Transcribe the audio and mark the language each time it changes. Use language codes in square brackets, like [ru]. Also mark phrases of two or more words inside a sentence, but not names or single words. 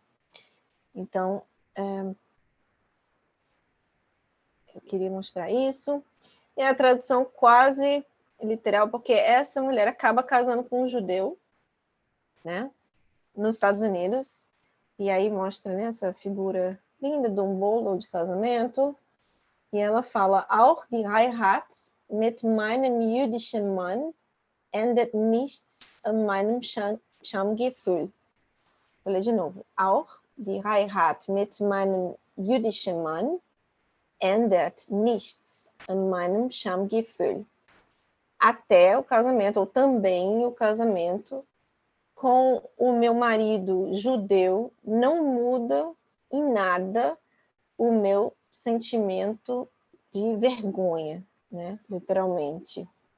[pt] Então, eu queria mostrar isso. E a tradução quase literal, porque essa mulher acaba casando com um judeu, né? Nos Estados Unidos. E aí mostra, né, essa figura linda de um bolo de casamento. E ela fala, [de] auch die Heirat mit meinem jüdischen Mann endet nichts an meinem Schamgefühl. [pt] Vou ler de novo. [de] Auch die Heirat mit meinem jüdischen Mann endet nichts an meinem Schamgefühl. [pt] Até o casamento, ou também o casamento com o meu marido judeu, não muda em nada o meu sentimento de vergonha, né? Literalmente.